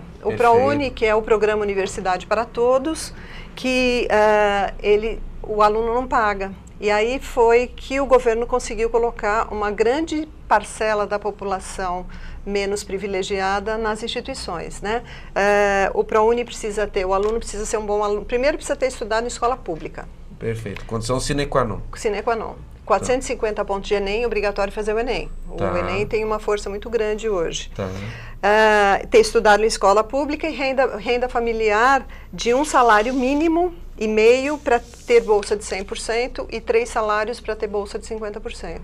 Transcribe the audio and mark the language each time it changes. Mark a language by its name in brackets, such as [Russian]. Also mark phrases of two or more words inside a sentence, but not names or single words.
[Portuguese] O ProUni, que é o Programa Universidade para Todos, que o aluno não paga. E aí foi que o governo conseguiu colocar uma grande parcela da população menos privilegiada nas instituições, né? O ProUni precisa ter, o aluno precisa ser um bom aluno. Primeiro precisa ter estudado em escola pública. Perfeito. Condição [Latin] sine qua non. Sine qua non. [Portuguese] 450 pontos de Enem, obrigatório fazer o Enem. O Enem tem uma força muito grande hoje. Ter estudado em escola pública e renda familiar de um salário mínimo e meio para ter bolsa de 100% e 3 salários para ter bolsa de 50%.